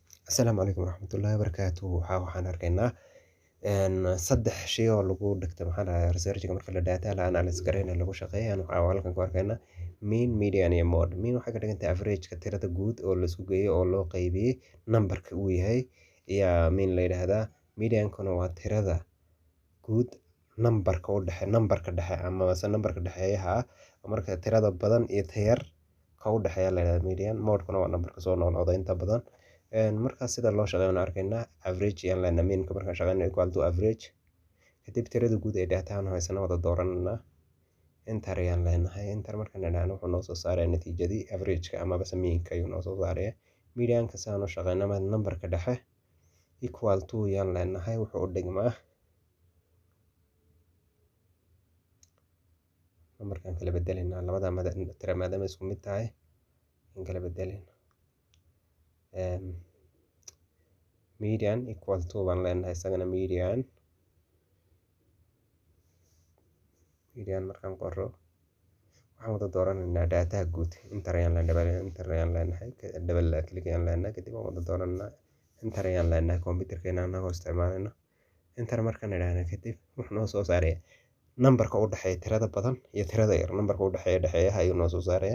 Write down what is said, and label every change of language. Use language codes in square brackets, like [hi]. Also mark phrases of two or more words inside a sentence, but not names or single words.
[ar] السلام عليكم ورحمة الله وبركاته. [so] Waxaan arkaynaa saddex shay oo lagu dhigto research-ga marka la data la analysis gareynayo lagu shaqeeyo. Waxaan halkan ku arkaynaa mean, median iyo mode. Mean waxay ka dhigan tahay average-ka tirada guud oo la isku geeyo oo loo qaybiyey number-ka uu yahay ayaa mean la yidhaahdaa. Median-kuna waa tirada guud number-ka dhexe ama number-ka dhexeeyaha marka tirada badan iyo tayar ka u dhexeeya la yidhaahdaa median. Mode-kuna waa number-ka soo noqnoqda inta badan. Markaas sida loo shaqeeyo arkaynaa average ayaan leenahay mean-ka markaan shaqeynayo [en] equal to average. [so] Kadib tirada guud ee data aan haysana wada dooranana enter ayaan leenahay. Enter markaan idhaahno wuxuu noo soo saaray natiijadii average-ka ama mean-ka ayuu noo soo saaray. Median-ka saan u shaqeynaa number-ka dhexe [en] equal to [so] ayaan leenahay wuxuu u dhigmaa number-kan kala bedelina labada tira maadaama isku mid tahay in kala bedelina [en] median equal to [so] baan leenahay isagana median markaan qoro waxaan wada dooranaynaa data guud enter ayaan leenahay [en] double click [so] ayaan leenahay kadib waan wada dooranaa enter ayaan leenahay computerkeena anagoo isticmaalayno enter markaan idhaahno kadib wuxuu noo soo saaraya number-ka u dhexeeya tirada badan iyo tirada yar number-ka u dhexeeya ayuu noo soo saaraya.